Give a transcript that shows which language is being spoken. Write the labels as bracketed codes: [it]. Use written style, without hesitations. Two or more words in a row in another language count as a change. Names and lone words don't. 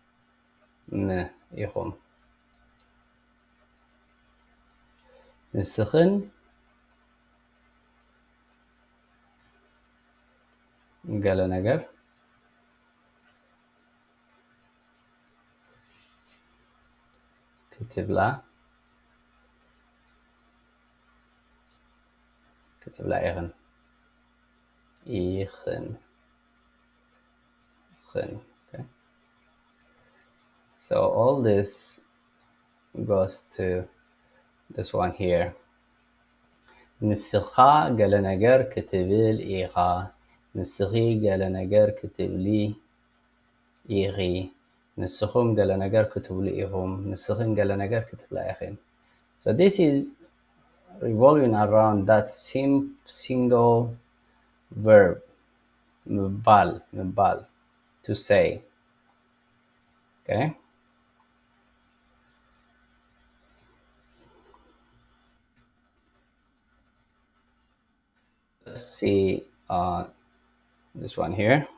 [ti] ኢኹም ንስኽን ገለ ነገር ክትብላ ኢኽን ኢኽን okay. [en] So all this goes to this one here. [ti] ንስኻ ገለ ነገር ክትብል ኢኻ ንስኺ ገለ ነገር ክትብሊ ኢኺ ንስኹም ገለ ነገር ክትብሉ ኢኹም ንስኽን ገለ ነገር ክትብላ ኢኺን. [en] So this is revolving around that single verb ምባል to say. Okay. Let's see this one here.